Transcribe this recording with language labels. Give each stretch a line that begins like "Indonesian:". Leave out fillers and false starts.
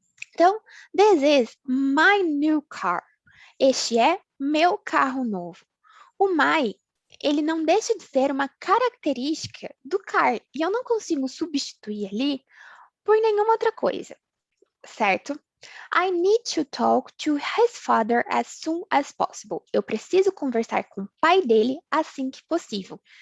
Portuguese: Então,
English: this is my new car.
Portuguese: Este é meu carro novo. O my, ele não deixa de ser uma característica do car e eu não consigo substituir ali por nenhuma outra coisa, certo?
English: I need to talk to his father as soon as possible.
Portuguese: Eu preciso conversar com o pai dele assim que possível.